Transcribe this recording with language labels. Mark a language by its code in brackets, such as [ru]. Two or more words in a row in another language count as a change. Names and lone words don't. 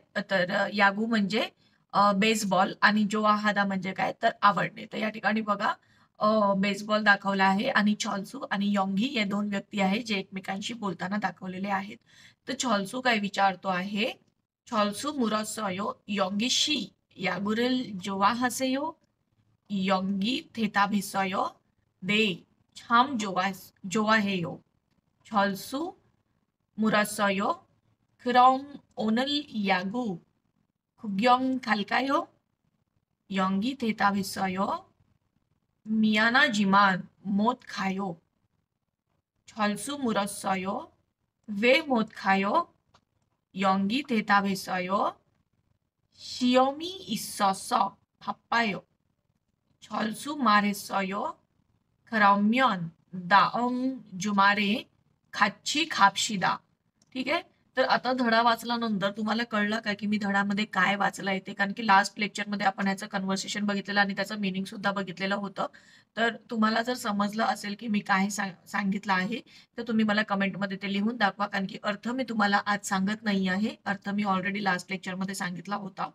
[mr] तर यागू म्हणजे बेसबॉल आणि [ko] 좋아하다 [mr] म्हणजे काय? तर आवडणे. तर या ठिकाणी बघा बेसबॉल दाखवला आहे आणि छॉल्सू आणि योंगी हे दोन व्यक्ती आहेत जे एकमेकांशी बोलताना दाखवलेले आहेत. तर छॉल्सू काय विचारतो आहे? [ko] 철수 물었어요 영희씨 야구를 좋아하세요? 연기 대답했어요. 네, 참 좋아해요. 철수 물었어요. 그럼 오늘 야구 구경 갈까요? 연기 대답했어요. 미안하지만 못 가요. 철수 물었어요. 왜 못 가요? 연기 대답했어요. 시험이 있어서 바빠요. 철수 말했어요. 그러면 다음 주말에 같이 갑시다. [mr] ठीक आहे. तर आता धडा वाचल्यानंतर तुम्हाला कळलं का की मी धड्यामध्ये काय वाचलंय ते? कारण की [en] last lectureमध्ये [mr] आपण ह्याचं कन्व्हर्सेशन बघितलेलं आणि त्याचं मीनिंग सुद्धा बघितलेलं होतं. तर तुम्हाला जर समजलं असेल की मी काय सांगितलं आहे तर तुम्ही मला कमेंटमध्ये ते लिहून दाखवा. कारण की अर्थ मी तुम्हाला आज सांगत नाही आहे. अर्थ मी [en] already last lectureमध्ये [mr] सांगितला होता.